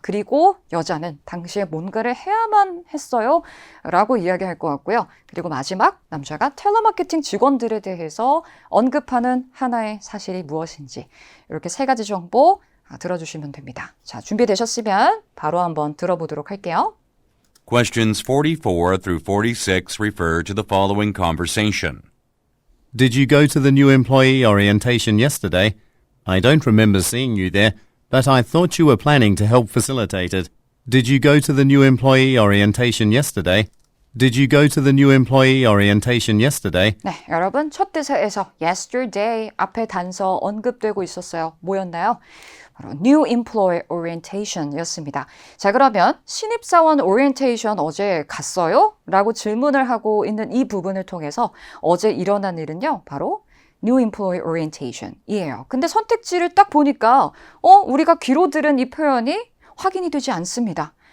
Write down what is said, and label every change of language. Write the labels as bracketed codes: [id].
[ko] 그리고 여자는 당시에 뭔가를 해야만 했어요. 라고 이야기할 것 같고요. 그리고 마지막, 남자가 텔레마케팅 직원들에 대해서 언급하는 하나의 사실이 무엇인지 이렇게 세 가지 정보 들어주시면 됩니다. 자, 준비되셨으면 바로 한번 들어보도록 할게요. [en] Questions 44 through 46 refer to the following conversation. Did you go to the new employee orientation yesterday? I don't remember seeing you there, but I thought you were planning to help facilitate it. Did you go to the new employee orientation yesterday? Did you go to the new employee orientation yesterday? [ko] 네, 여러분 첫 대사에서 yesterday 앞에 단서 언급되고 있었어요. 뭐였나요? 바로 New Employee Orientation 였습니다. 자, 그러면 신입사원 오리엔테이션 어제 갔어요? 라고 질문을 하고 있는 이 부분을 통해서 어제 일어난 일은요, 바로 New Employee Orientation 이에요. 근데 선택지를 딱 보니까 우리가 귀로 들은 이 표현이 확인이 되지 않습니다.